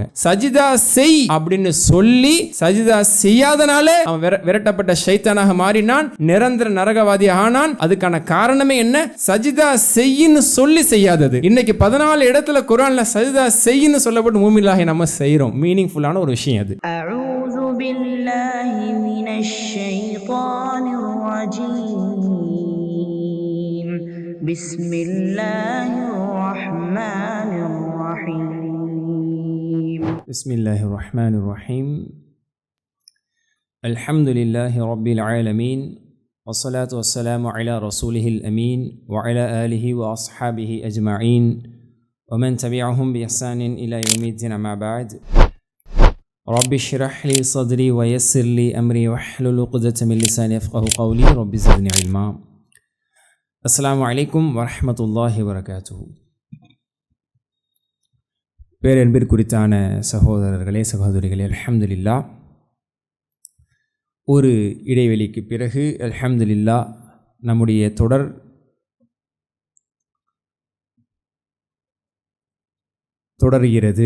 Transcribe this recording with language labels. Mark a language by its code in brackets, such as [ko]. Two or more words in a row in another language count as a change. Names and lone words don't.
[ta] சஜிதா செய் அப்படின்னு சொல்லி சஜிதா செய்யாதனால அவன் விரட்டப்பட்ட ஷைத்தானாக மாறினான், நிரந்தர நரகவாதி ஆனான். அதுக்கான காரணமே என்ன? சஜிதா செய்யின்னு சொல்லி செய்யாதது. இன்னைக்கு 14 இடத்துல குர்ஆன்ல சஜிதா செய்யின்னு சொல்லப்பட்டு மூமின்லாஹி நம்ம செய்றோம். மீனிங்ஃபுல்லான ஒரு விஷயம் அது. [ar] بالله من الشيطان الرجيم بسم الله الرحمن الرحيم بسم الله الرحمن الرحيم الحمد لله رب العالمين والصلاة والسلام على رسوله الأمين وعلى آله وأصحابه أجمعين ومن تبعهم بإحسان إلى يوم الدين. أما بعد رب اشرح لي صدري ويسر لي أمري واحلل عقدة من لساني يفقهوا قولي رب زدني علما. السلام عليكم ورحمة الله وبركاته. [ta] பேரன்பிற்குரித்தான சகோதரர்களே சகோதரிகளே, அல்ஹம்துலில்லாஹ், ஒரு இடைவெளிக்கு பிறகு அல்ஹம்துலில்லாஹ் நம்முடைய தொடர் தொடர்கிறது.